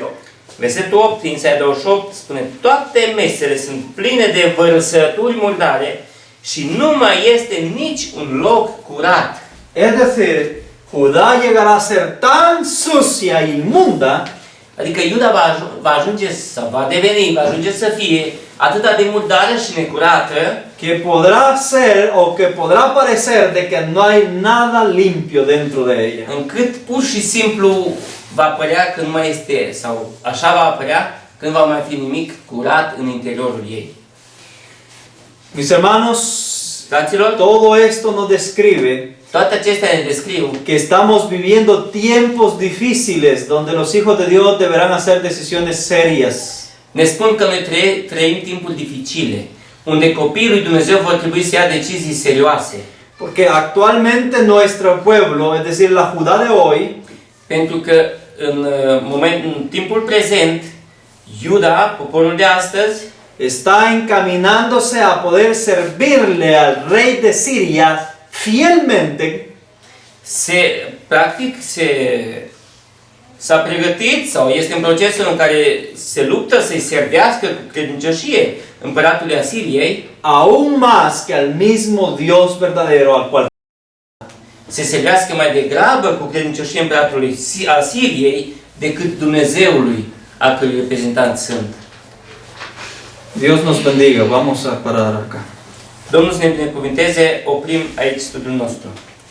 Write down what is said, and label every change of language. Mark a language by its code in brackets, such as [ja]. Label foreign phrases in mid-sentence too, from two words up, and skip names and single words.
[ro] versetul 8 din Isaia 28 spune, toate mesele sunt pline de vărăsături murdare și nu mai este nici un loc curat. [es] Es decir, Judá llegará a ser tan sucia e inmunda [ro] Adică Iuda va ajunge sau va deveni, va ajunge să fie atât de murdară și necurată, [es] que podrá ser o que podrá parecer de que no hay nada limpio dentro de ella. [ro] încât pur și simplu va părea că nu mai este, sau așa va apărea când va mai fi nimic curat în interiorul ei. [es] Mis hermanos, [ro] Fraților, [es] todo esto nos describe [ro] toate acestea ne descriu [es] que estamos viviendo tiempos difíciles donde los hijos de Dios deberán hacer decisiones serias. [ro] ne spun că noi trăim timpuri dificile, unde copiii lui Dumnezeu vor trebui să ia decizii serioase. [es] Porque actualmente nuestro pueblo, es decir, la Judá de hoy, [ro] Pentru că în timpul prezent, Iuda, poporul de astăzi, [es] está encaminándose a poder servirle al rey de Siria fielmente, [ro] s-a pregătit sau este în procesul în care se luptă să-i servească cu credincioșie împăratului Asiriei, [es] aún más que al mismo Dios verdadero al cual [ro] se servească mai degrabă cu credincioșie împăratului Asiriei decât Dumnezeului a cărui reprezentanți sunt. [es] Dios nos bendiga. Vamos a parar acá. [ro] Domnul să ne binecuvânteze, oprim aici studiul nostru.